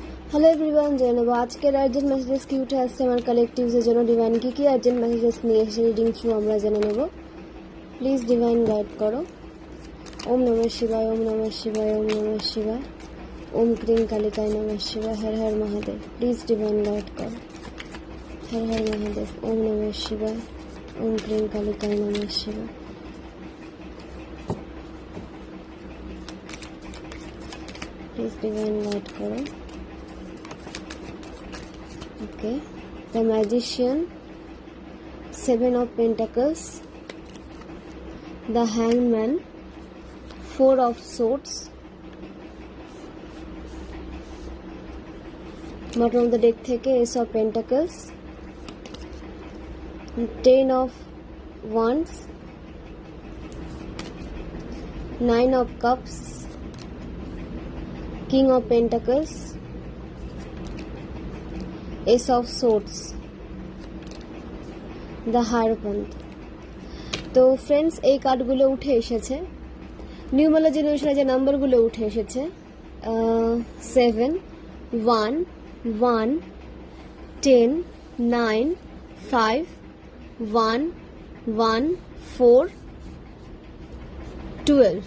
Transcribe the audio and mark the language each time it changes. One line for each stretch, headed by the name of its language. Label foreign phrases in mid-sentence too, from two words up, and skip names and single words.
English: hello everyone,
Bangla: জেনে নেব আজকের
English: urgent messages
Bangla: কি উঠে আসছে আমার কালেকটিভসের জন্য। ডিভাইন কি
English: urgent messages
Bangla: নিয়ে এসে
English: reading through
Bangla: আমরা জেনে নেব।
English: please divine guide করো।
Sanskrit: ওম নমঃ শিবায়, ওম নমঃ শিবায়, ওম নমঃ শিবায়, ওম ক্রিং কালিকায় নমঃ শিবায়, হর হর মহাদেব।
English: please divine guide করো।
Sanskrit: হর হর মহাদেব। ওম নমঃ শিবায়, ওম ক্রিং কালিকায় নমঃ শিবায়।
English: please divine guide করো। Okay, the Magician, Seven of Pentacles, the Hangman, Four of Swords, bottom of the deck থেকে Ace of Pentacles, Ten of Wands, Nine of Cups, King of Pentacles, Ace of Swords, the Hierophant।
Bangla: তো ফ্রেন্ডস, এই কার্ডগুলো উঠে এসেছে নিউমারোলজি অনুসারে যে নাম্বারগুলো উঠে এসেছে 7, 1, 1, 10, 9, 5, 1, 1, 4, 12।